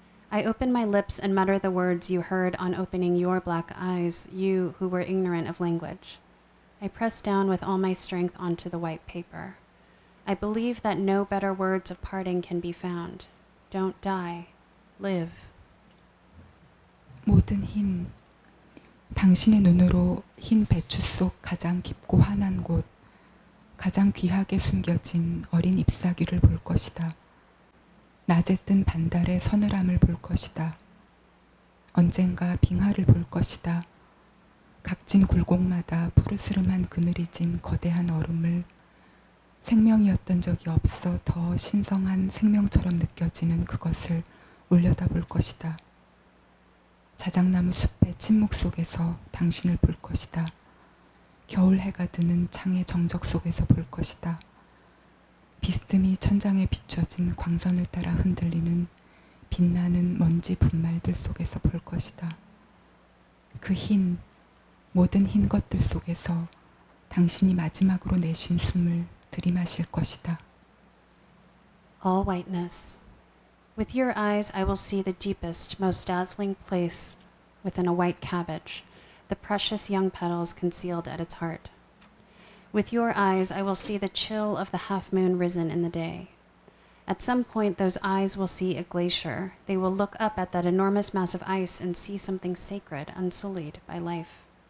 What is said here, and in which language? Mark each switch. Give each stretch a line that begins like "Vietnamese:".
English: I open my lips and mutter the words you heard on opening your black eyes, you who were ignorant of language. I press down with all my strength onto the white paper. I believe that no better words of parting can be found. Don't die. Live.
Korean: 모든 흰, 당신의 눈으로 흰 배추 속 가장 깊고 환한 곳, 가장 귀하게 숨겨진 어린 잎사귀를 볼 것이다. 낮에 뜬 반달의 서늘함을 볼 것이다. 언젠가 빙하를 볼 것이다. 각진 굴곡마다 푸르스름한 그늘이 진 거대한 얼음을 생명이었던 적이 없어 더 신성한 생명처럼 느껴지는 그것을 올려다볼 것이다. 자작나무 숲의 침묵 속에서 당신을 볼 것이다. 겨울 해가 드는 창의 정적 속에서 볼 것이다. 비스듬히 천장에 비춰진 광선을 따라 흔들리는 빛나는 먼지 분말들 속에서 볼 것이다. 그 흰, 모든 흰 것들 속에서 당신이 마지막으로 내쉰 숨을 들이마실 것이다.
English: All whiteness. With your eyes, I will see the deepest, most dazzling place within a white cabbage, the precious young petals concealed at its heart. With your eyes, I will see the chill of the half moon risen in the day. At some point, those eyes will see a glacier. They will look up at that enormous mass of ice and see something sacred, unsullied by life.